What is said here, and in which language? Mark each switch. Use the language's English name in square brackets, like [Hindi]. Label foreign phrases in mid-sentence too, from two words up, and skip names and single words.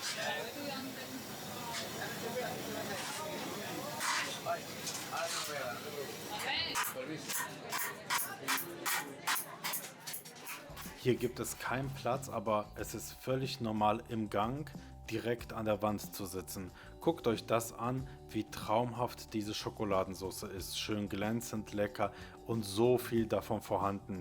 [Spanish] Ay, ahora no me da, no te preocupes. Permiso. [German] Hier gibt es keinen Platz, aber es ist völlig normal im Gang direkt an der Wand zu sitzen. Guckt euch das an, wie traumhaft diese Schokoladensauce ist. Schön glänzend, lecker und so viel davon vorhanden.